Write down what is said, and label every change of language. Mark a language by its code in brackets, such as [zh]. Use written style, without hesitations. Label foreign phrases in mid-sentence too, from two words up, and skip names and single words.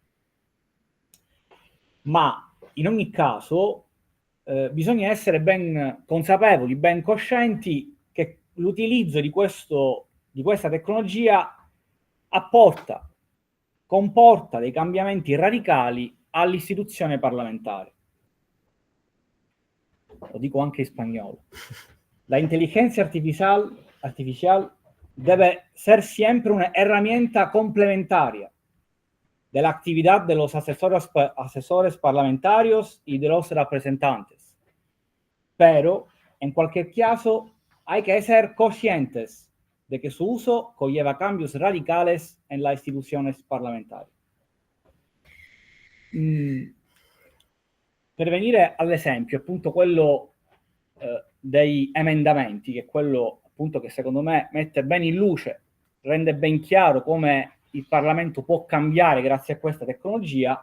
[it] Ma in ogni caso bisogna essere ben consapevoli, ben coscienti che l'utilizzo di questa tecnologia comporta dei cambiamenti radicali all'istituzione parlamentare. Lo dico anche in spagnolo. [es] La inteligencia artificial debe ser siempre una herramienta complementaria de la actividad de los asesores parlamentarios y de los representantes. Pero, en cualquier caso, hay que ser conscientes de que su uso conlleva cambios radicales en las instituciones parlamentari. [it] Per venire all'esempio, appunto quello dei emendamenti, che è quello appunto che secondo me mette bene in luce, rende ben chiaro come il Parlamento può cambiare grazie a questa tecnologia.